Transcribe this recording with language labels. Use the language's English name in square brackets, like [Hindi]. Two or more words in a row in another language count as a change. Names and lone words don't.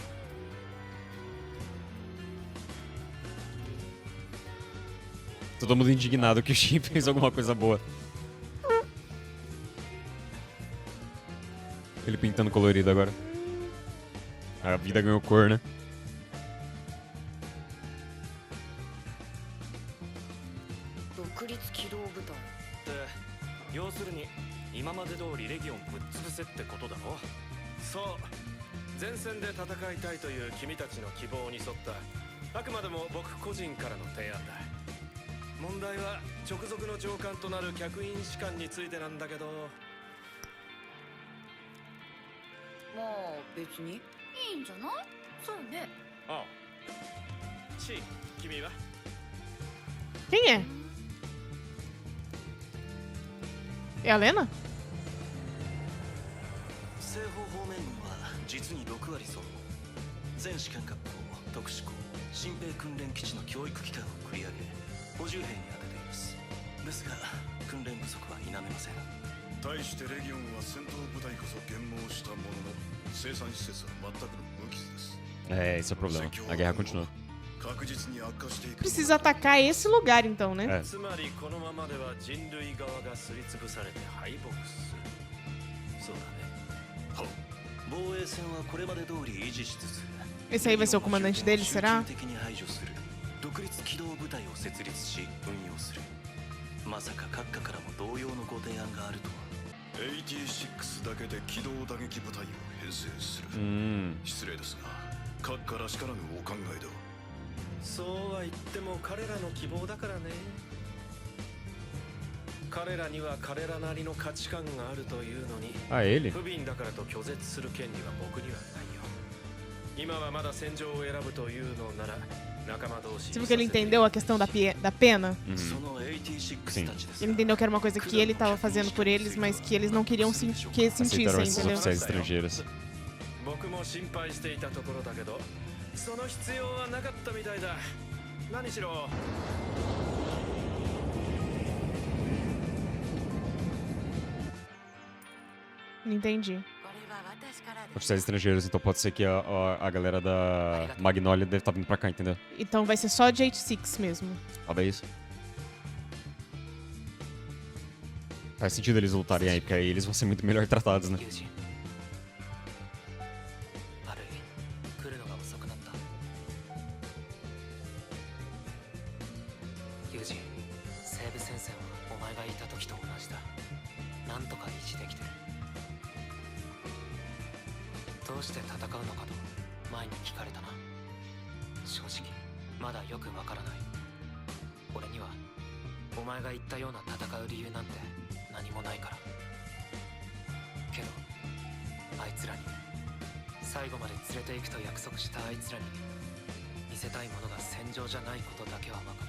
[Portuguese] Todo mundo indignado que o Shin fez alguma coisa boa. Ele pintando colorido agora. A vida ganhou cor, né? [Japanese] 独立機動部隊。って要するに今まで通りレギオンぶっ潰せってことだろ。そう前線で戦いたいという君たちの希望に沿ったあくまでも僕個人からの提案だ。問題は直属の上官となる客員士官についてなんだけど。まあ別にいいんじゃない？そうね。ああ C 君は [Portuguese] Quem é? É a Lena? [Japanese] 西方方面軍は実に6割そう全士官学校特殊校新兵訓練基地の教育機関を繰り上げ補充兵に当てていますですが訓練不足は否めません対してレギオンは戦闘部隊こそ減毛したものの生産施設は全くの無傷です [Portuguese] É, esse é o problema. A guerra continua. [Japanese] 確実に悪化していく [Portuguese] Precisa atacar esse lugar então, né? É. [Japanese] つまりこのままでは人類側がすりつぶされて敗北する。そうだね防衛線はこれまで通り維持しつつ [Portuguese] Esse aí vai ser o comandante dele, será? [Japanese] 集中的に排除する独立機動部隊を設立し運用するまさか閣下からも同様のご提案があるとは 86だけで機動打撃部隊を編成する、 失礼ですが閣下らしからぬお考えではそうは言っても彼らの希望だからね。彼らには彼らなりの価値観があるというのに [Portuguese] Ah, ele? [Japanese] 不憫だからと拒絶する権利は僕にはないよ。今はまだ戦場を選ぶというのなら仲間同士 [Portuguese] Você viu que ele entendeu a questão da pena? [Japanese] その86 [Portuguese] Sim. [Japanese] たちです [Portuguese] Ele entendeu que era uma coisa que ele tava fazendo por eles, mas que eles não queriam que sentissem, Aceitaram esses entendeu? oficiais estrangeiros. [Japanese] 僕も心配していたところだけどその必要はなかったみたいだ。何しろ [Portuguese] Não entendi. Oficiais estrangeiros, então pode ser que a galera da Magnolia deve estar vindo pra cá, entendeu? Então vai ser só de 86 mesmo. Talvez. Faz sentido eles lutarem aí, porque aí eles vão ser muito melhor tratados, né? [Japanese] 友人悪い来るのが遅くなった友人西部戦線はお前がいた時と同じだなんとか維持できてるどうして戦うのかと前に聞かれたな正直まだよくわからない俺にはお前が言ったような戦う理由なんて何もないからけどあいつらに最後まで連れて行くと約束したあいつらに見せたいものが戦場じゃないことだけは分かった